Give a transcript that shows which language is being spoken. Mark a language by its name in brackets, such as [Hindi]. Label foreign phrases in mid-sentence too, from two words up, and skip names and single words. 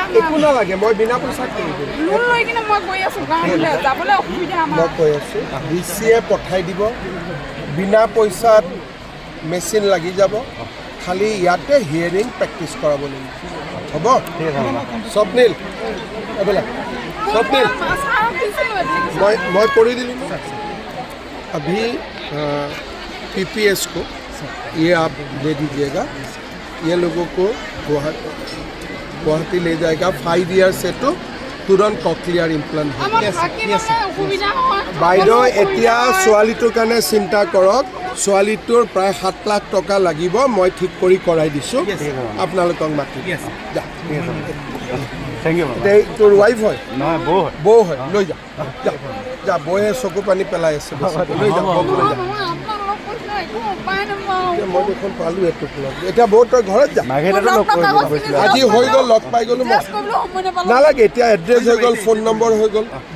[Assamese] একো নালাগে মই বিনা পইচাত কৰি দিম লোন লৈ কিনে মই গৈ আছোঁ গুৱাহাটীলৈ যাবলৈ অসুবিধা আমাৰ মই কৈ আছোঁ ডিচিয়ে পঠাই দিব বিনা পইচাত মেচিন লাগি যাব খালি ইয়াতে হিয়াৰিং প্ৰেক্টিচ কৰাব লাগিব হ'ব স্বপ্নীল এইবিলাক [Hindi] स्वप्निल मैं कर दिली अभी पीपीएस को ये आप दे दीजिएगा ये लोगों को गुवाहाटी ले जाएगा 5 ईयर से तो तुरंत [English] cochlear implant [Assamese] বাইদেউ এতিয়া ছোৱালীটোৰ কাৰণে চিন্তা কৰক ছোৱালীটোৰ প্ৰায় 7 লাখ টকা লাগিব মই ঠিক কৰি কৰাই দিছোঁ আপোনালোকক মাতি যা [English] thank you [Assamese] তোৰ ৱাইফ হয় [Hindi] ना वो है [Assamese] বৌ হয় লৈ যা যা যা বৌয়ে চকু পানী পেলাই আছে লৈ যা বৌক লৈ যা মই দেখোন পালোঁ এইটো এতিয়া বৌ তই ঘৰত যা আজি হৈ গ'ল লগ পাই গ'লো নালাগে এতিয়া এড্ৰেছ হৈ গ'ল ফোন নম্বৰ হৈ গ'ল যা